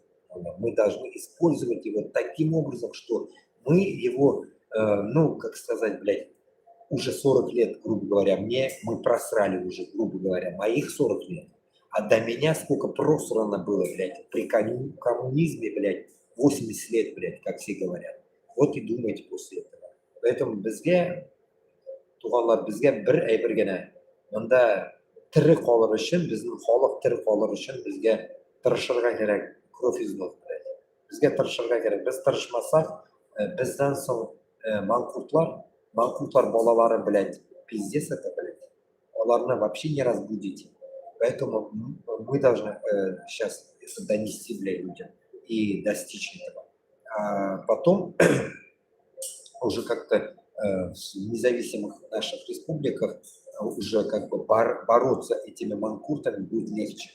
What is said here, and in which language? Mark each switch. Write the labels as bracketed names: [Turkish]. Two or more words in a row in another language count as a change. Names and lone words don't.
[Russian] Мы должны использовать его таким образом, что мы его, как сказать, блядь, уже 40 лет, грубо говоря, мы просрали уже, грубо говоря, моих 40 лет. А до меня сколько просрано было, блядь, при коммунизме, блядь, 80 лет, блядь, как все говорят. Вот и думайте после этого. [Tatar] Поэтому бізге бір әйбір генә мында тірі қалыр үшін, біздің халық тірі қалыр үшін бізге тырышырға керек, [Russian] кровь из нос, блядь. [Tatar] Бізге тырышырға керек. Біз тырышмасақ, бізден соң манқуртлар балалары, [Russian] блядь, пиздец это, блядь. Оларны вообще не разбудить. Поэтому мы должны сейчас это донести, блядь, людям и достичь этого. А потом уже как-то в независимых наших республиках уже как бы бороться этими манкуртами будет легче.